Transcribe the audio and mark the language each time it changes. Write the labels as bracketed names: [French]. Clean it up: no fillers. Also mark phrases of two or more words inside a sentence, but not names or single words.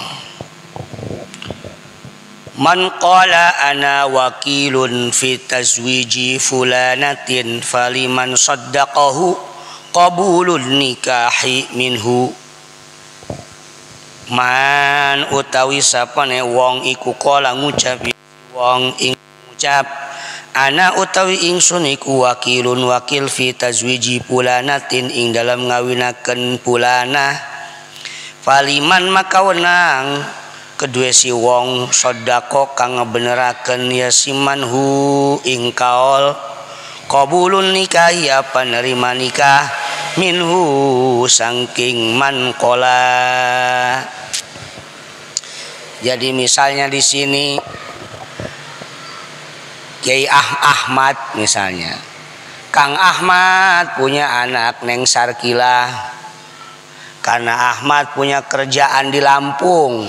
[Arabic] من قال أنا وكيل في تزويج فلانة فلمن صدقه قبول النكاح منه. [Javanese] Man utawi sapane wong iku kala ngucap wong ing ngucap ana utawi ingsun iku [Arabic] وكيل وكيل في تزويج فلانة [Javanese] ing dalam ngawinaken pulana faliman maka wenang kedue si wong sodako kang ngebeneraken ya simanhu ing kaol [Arabic] قبول النكاح [Javanese] apa nerima nikah minhu sangking man kola. [Indonesian] Jadi misalnya di sini Kiai Ahmad misalnya, Kang Ahmad punya anak Neng Sarkilah, karena Ahmad punya kerjaan di Lampung.